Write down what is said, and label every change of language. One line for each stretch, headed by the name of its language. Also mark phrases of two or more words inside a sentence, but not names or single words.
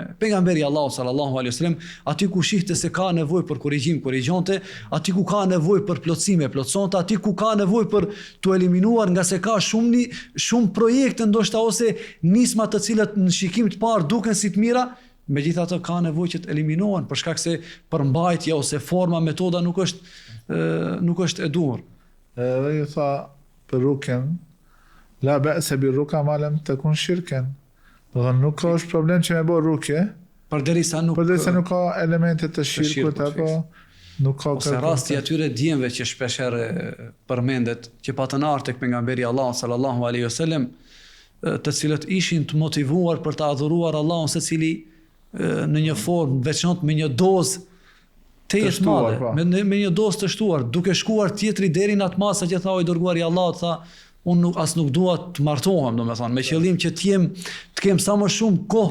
Albanian: Pejgamberi Allahu
Arabic: صلى الله عليه وسلم,
Albanian: aty ku shihte se ka nevojë për korrigjim, korrigjonte, aty ku ka nevojë për plotësime, plotësonte, aty ku ka nevojë për tu eliminuar, nga se ka shumë projekte ndoshta ose nisma të cilat në shikim të parë duken si të mira, megjithatë ka nevojë që të eliminohen për shkak se përmbajtja ose forma, metoda nuk është e duhur. Edhe ju tha për rukjen,
Arabic: لا بأس بالرقى ما لم تكن شركا.
Albanian: Do të nuk ka është problem që me bë rukje, Përderisa nuk ka elemente të shirkut apo nuk ka ose rasti atyre djemve që shpeshherë përmendet, që patën ardhur tek pejgamberi Allah
Arabic: صلى الله عليه وسلم,
Albanian: të cilët ishin të motivuar për të adhuruar Allahun secili në një formë veçantë, me një dozë të jetë madhe, me një dozë të shtuar, duke shkuar tjetri deri në atë masë që tha i dërguari i Allahut, tha unë nuk dua të martohem, domethënë, me qëllim që të kem sa më shumë kohë.